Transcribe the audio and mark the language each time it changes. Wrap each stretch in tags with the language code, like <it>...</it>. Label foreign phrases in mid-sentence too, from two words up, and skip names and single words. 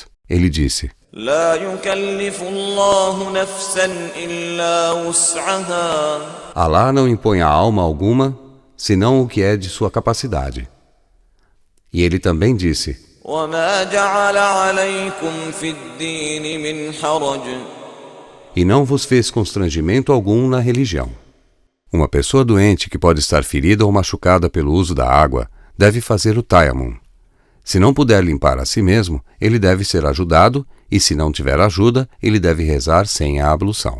<pt>Ele disse:</pt> <ar>لا يكلف الله نفسا إلا وسعها.</ar> <pt>Alá não impõe a alma alguma, senão o que é de sua capacidade. E ele também disse:</pt> <ar>وما جعل عليكم في الدين من حرج.</ar> <pt>E não vos fez constrangimento algum na religião. Uma pessoa doente que pode estar ferida ou machucada pelo uso da água deve fazer o tayammum. Se não puder limpar a si mesmo, ele deve ser ajudado, e se não tiver ajuda, ele deve rezar sem a ablução.</pt>